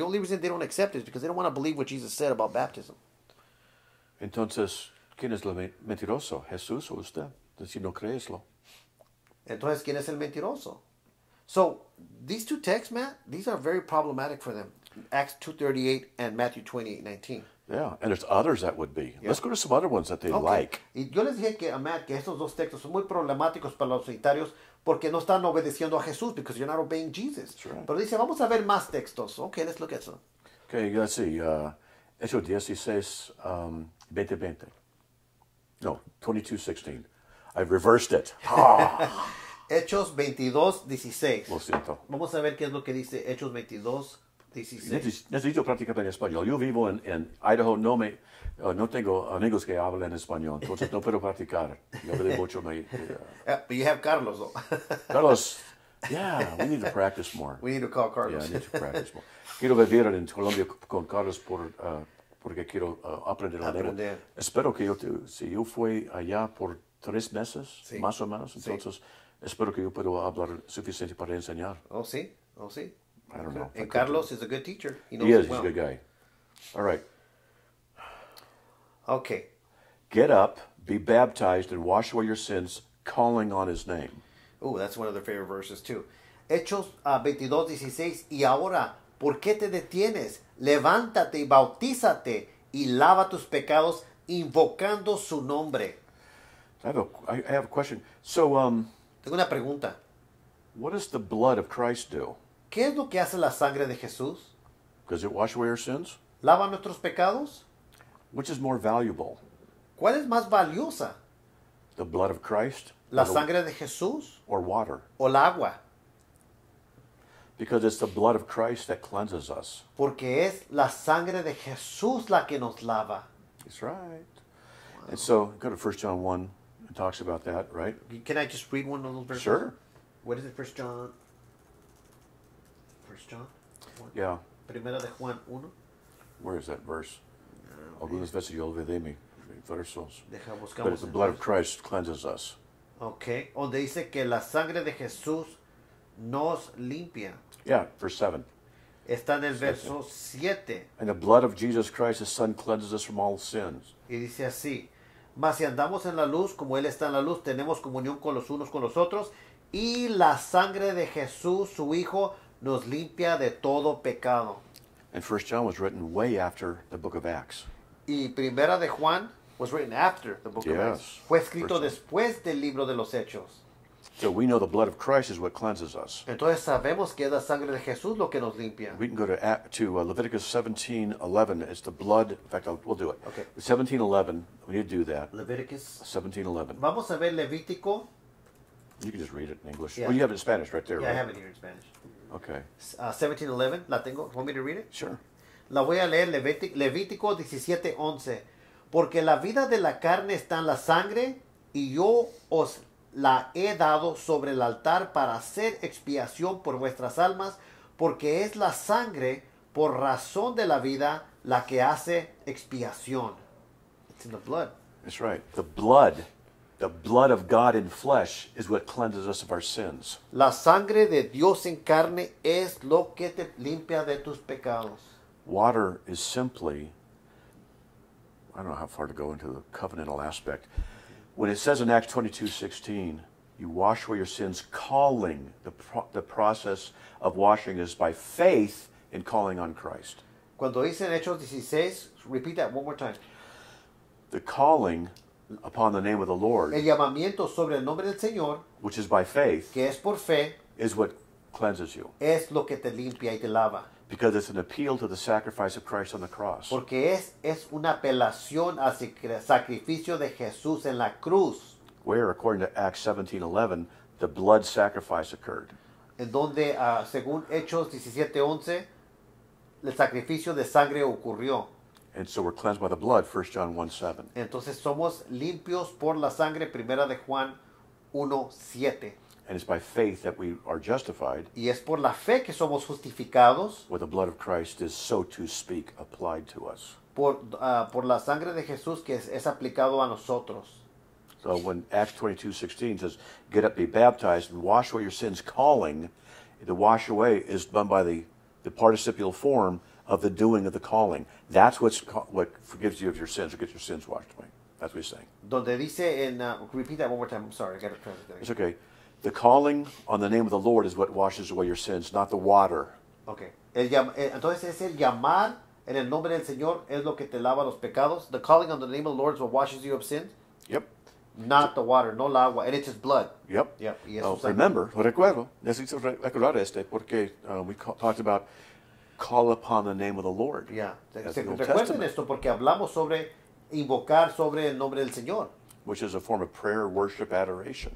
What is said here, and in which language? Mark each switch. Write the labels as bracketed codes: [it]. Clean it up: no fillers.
[en] The only reason they don't accept it is because they don't want to believe what Jesus said about baptism. [es] Entonces, ¿quién es el mentiroso? ¿Jesús o usted? Si no creeslo. Entonces, ¿quién es el mentiroso? [en] So, these 2 texts, Matt, these are very problematic for them. Acts 2:38 and Matthew 28:19. Yeah, and there's others that would be. Let's go to some other ones that they like. [es] Y yo les dije que, Matt, que estos 2 textos son muy problemáticos para los unitarios porque no están obedeciendo a Jesús, [en] because you're not obeying Jesus. Right. [es] Pero dice, vamos a ver más textos. [en] Okay, let's look at some. Okay, let's see. Hechos 16, 20. No, 22:16. I've reversed it. [es] Hechos 22:16. Lo siento. Vamos a ver qué es lo que dice Hechos 22:16. Necesito practicar en español. Yo vivo en Idaho, no tengo amigos que hablan español, entonces no puedo practicar. Yo hablé mucho. [en] But you have Carlos, though. Carlos, yeah, we need to practice more. We need to call Carlos. Yeah, I need to practice more. [es] Quiero vivir en Colombia con Carlos por porque quiero aprender la lengua. Aprender. Espero que si yo fui allá por 3 meses, Sí. más o menos, Sí. entonces espero que yo pueda hablar suficiente para enseñar. Oh, sí. Oh, sí. [en] I don't know. And Carlos is a good teacher. He knows He is. it well. He's a good guy. All right. Okay. Get up, be baptized, and wash away your sins, calling on his name. Oh, that's one of their favorite verses too. [es] Hechos 22:16. Y ahora, ¿por qué te detienes? Levántate y bautízate y lava tus pecados invocando su nombre. [en] I have a question. So, [es] Tengo una pregunta. [en] what does the blood of Christ do? [es] ¿Qué es lo que hace la sangre de Jesús? [en] Does it wash away our sins? [es] ¿Lava nuestros pecados? [en] Which is more valuable, [es] ¿Cuál es más valiosa? [en] the blood of Christ [es] ¿La [en] or, [es] sangre de Jesús [en] or water? [es] o el agua? [en] Because it's the blood of Christ that cleanses us. [es] Porque es la sangre de Jesús la que nos lava. [en] That's right. And so, go to 1 John 1. It talks about that, right? Can I just read one of those verses? Sure. What is it, 1 John? 1 John? Yeah. [es] Primera de Juan 1. [en] Where is that verse? [es] Algunas veces yo olvidé mi versos. Deja, [en] But [es] buscamos [en] it's the [es] el [en] blood of [es] verso. [en] Christ cleanses us. [es] Ok, donde dice que la sangre de Jesús nos limpia. [en] Yeah, verse 7. [es] Está en el verso 7. [en] And the blood of Jesus Christ, his Son, cleanses us from all sins. [es] Y dice así: mas si andamos en la luz, como Él está en la luz, tenemos comunión con los unos con los otros, y la sangre de Jesús, su Hijo, nos limpia de todo pecado. [en] And 1 John was written way after the book of Acts. Y Primera de Juan was written after the book of Yes. Acts. [es] Fue escrito [en] First- [es] después del libro de los Hechos. [en] So we know the blood of Christ is what cleanses us. [es] Entonces sabemos que es la sangre de Jesús lo que nos limpia. [en] We can go to Leviticus 17:11. It's the blood. In fact, we'll do it. Okay. 17:11. We need to do that. [es] Levíticos. 17:11. Vamos a ver Levítico. [en] You can just read it in English. Yeah. Well, you have it in Spanish right there, Yeah, I right? have it here in Spanish. Okay. 17:11. [es] ¿La tengo? [en] Want me to read it? Sure. [es] La voy a leer, Levítico 17:11. Porque la vida de la carne está en la sangre, y yo os la he dado sobre el altar para hacer expiación por vuestras almas, porque es la sangre, por razón de la vida, la que hace expiación. [en] It's in the blood. That's right. The blood of God in flesh is what cleanses us of our sins. [es] La sangre de Dios en carne es lo que te limpia de tus pecados. [en] Water is simply, I don't know how far to go into the covenantal aspect. When it says in Acts 22:16, you wash away your sins, calling, the process of washing is by faith in calling on Christ. [es] Cuando dice en Hechos 16, [en] repeat that one more time. The calling upon the name of the Lord, [es] El llamamiento sobre el nombre del Señor, [en] which is by faith, [es] que es por fe, [en] is what cleanses you. [es] es lo que te limpia y te lava. [en] Because it's an appeal to the sacrifice of Christ on the cross. [es] Porque es una apelación al sacrificio de Jesús en la cruz, [en] Where, according to Acts 17:11, the blood sacrifice occurred. [es] en donde, según Hechos 17:11, el sacrificio de sangre ocurrió. [en] And so we're cleansed by the blood, 1 John 1:7. [es] Entonces somos limpios por la sangre, primera de Juan 1:7. [en] And it's by faith that we are justified, [es] Y es por la fe que somos justificados, [en] where the blood of Christ is, so to speak, applied to us. [es] por la sangre de Jesús que es aplicado a nosotros. [en] So when Acts 22:16 says, get up, be baptized, and wash away your sins, calling, the wash away is done by the participial form of the doing of the calling. That's what forgives you of your sins, or gets your sins washed away. That's what he's saying. [es] Donde dice en, [en] repeat that one more time, I'm sorry, I got to translate that. It's okay. The calling on the name of the Lord is what washes away your sins, not the water. Okay. [es] Entonces es el llamar en el nombre del Señor es lo que te lava los pecados. [en] The calling on the name of the Lord is what washes you of sins, Yep. not the water, [es] no el agua, [en] and it's His blood. Yep. [es] Yep. Y es [en] Oh, [es] su sangre. [en] remember, [es] recuerdo, necesito recordar porque [en] we talked about call upon the name of the Lord. [es] Ya. [en] That's the Old [es] Recuerden [en] Testament, [es] esto porque hablamos sobre invocar sobre el nombre del Señor, [en] which is a form of prayer, worship, adoration.